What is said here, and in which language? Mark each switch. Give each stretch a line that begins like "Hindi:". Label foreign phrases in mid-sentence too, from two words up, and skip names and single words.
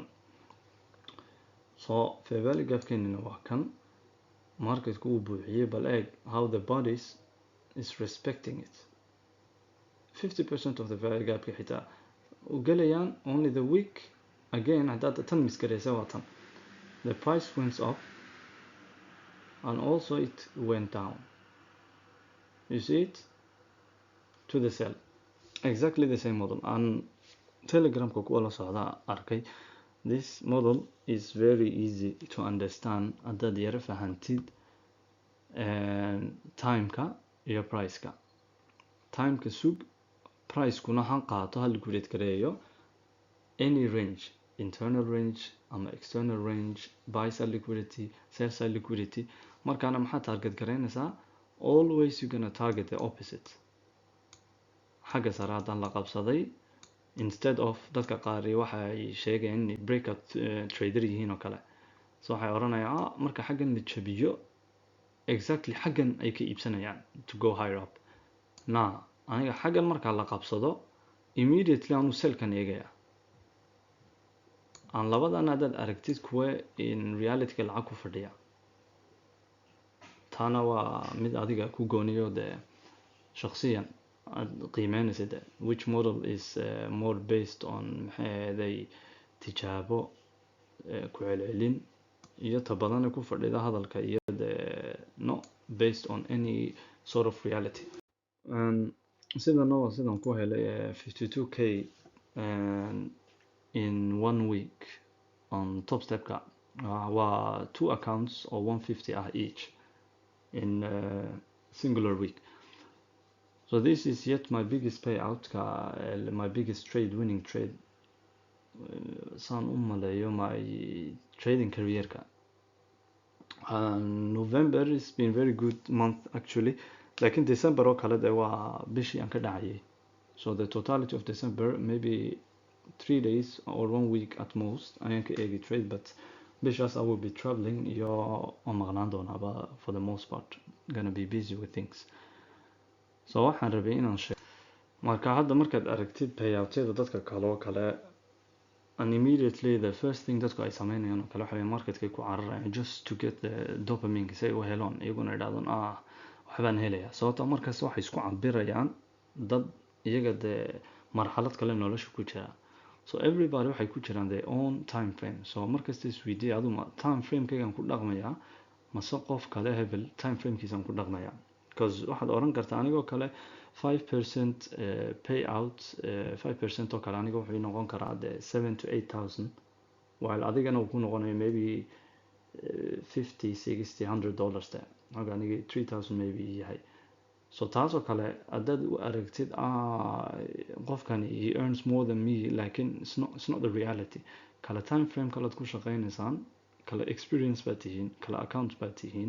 Somali: So
English: fair value gap-keenina
Somali: waa kan, marketku uu buuxiyey, bal eeg
English: how the bodies is respecting it. 50% of the value gap-ka
Somali: xitaa u galayaan
English: only the week.
Somali: Again haddaad tan misgaraysa waa tan,
English: the price went up and also it went down. You see it? To the sell. Exactly the same model.
Somali: And Telegram-ka kuwa la socda arkay.
English: This model is very easy to understand
Somali: haddaad yara fahantid time-ka iyo price-ka. Time-ka sug, price-kuna han qaato ha liquidate gareeyo
English: any range, internal range
Somali: ama
English: external range, buy side liquidity, sell side liquidity.
Somali: Markaana maxaa target garaynaysaa?
English: Always you're gonna target the opposite.
Somali: xagga sare haddaan la qabsaday, instead of dadka qaari waxay sheegeen in
English: breakout trader
Somali: yihiin oo kale. So waxay oranayaan marka xaggan la jabiyo exactly xaggan ay ka iibsanayaan
English: to go higher up.
Somali: Aniga xaggan marka la qabsado immediately aanu sell-kan eegaya. Aan labadan haddaad aragtid kuwa in reality-ga lacag ku fadhiya, taana waa mid adiga ku gooniyo dee shakhsiyan qiimeynaysid
English: which model is more based on
Somali: maxay tijaabo ku celcelin iyo ta badan ku fadhida hadalka iyo
English: no based on any sort of reality.
Somali: Sidan ku helay 52k in 1 week
English: on top step-ka
Somali: waa 2 accounts or 150 ah
English: each in singular week. So this is yet my biggest payout, my biggest trade, winning trade.
Somali: Saan umaleeyo
English: my trading career-ka. November has been very good month actually.
Somali: Laakiin December oo kale de waa bishii aan ka dhacayay.
English: So the totality of December maybe 3 days or 1 week at most
Somali: ayaan ka eegi trade,
English: but bishaas I will be traveling
Somali: iyo oo maqnaan doonaa
English: for the most part. Gonna be busy with things.
Somali: So waxaan rabay inaan sheego marka hadda markaad aragtid payout-yada dadka kale
English: and immediately the first thing
Somali: dadku ay sameynayaan kale waxa weeye marketka ku cararayaan
English: just to get the dopamine
Somali: say u helaan iyaguna idhaahdaan waxbaan helayaa. Sababtoo markaas waxay isku cabirayaan dad iyaga dee marxalad kale nolosha ku jira. So everybody waxay ku jiraan
English: their own time frame.
Somali: So markasta isweydiiya aduma time frame-kaygan ku dhaqmayaa mase qof kale hebel time frame-kiisan ku dhaqmayaa. Because waxaad oran kartaa anigoo kale 5% payout 5% oo kale aniga wuxuu noqon karaa de 7 to 8,000 while adigana uu ku noqonayo maybe $50, $60, $100 de aniga $3,000 maybe yahay. So taas oo kale haddaad u aragtid qofkani
English: he earns more than me,
Somali: laakiin
English: it's not the reality.
Somali: Kala time frame kalaad ku shaqaynaysaan, kala experience baad tihiin, kala accounts baad tihiin.